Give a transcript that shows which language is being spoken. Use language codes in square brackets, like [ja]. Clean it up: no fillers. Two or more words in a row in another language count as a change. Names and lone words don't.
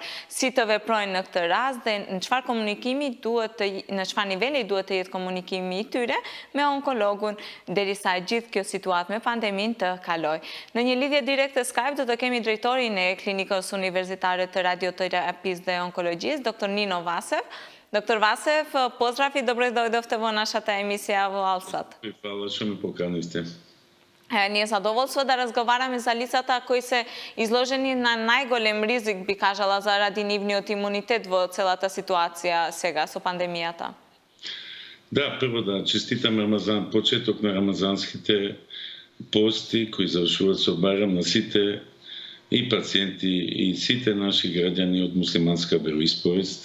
[sq] Si të veprojnë në këtë rast dhe në çfarë komunikimi në çfarë niveli duhet të jetë komunikimi i tyre me onkologun, derisa gjithë kjo situatë me pandemin të kaloj. Në një lidhje direkt të Skype do të kemi drejtorin e Klinikës Universitare të Radioterapisë dhe Onkologjisë, dr. Nino Vasev. Dr. [mk] Vasev, поздрав и добродошли в нашата емисија в Alsat. Хвала што ме поканисте. Ние задоволство да разговараме за лицата кои се изложени на најголем ризик, би кажала, заради нивниот имунитет во целата ситуација сега со пандемијата. Да, прво да честитам Рамазан, почеток на рамазанските пости кои завршуваат со барам на сите и пациенти и сите наши граѓани од муслиманска вероисповест.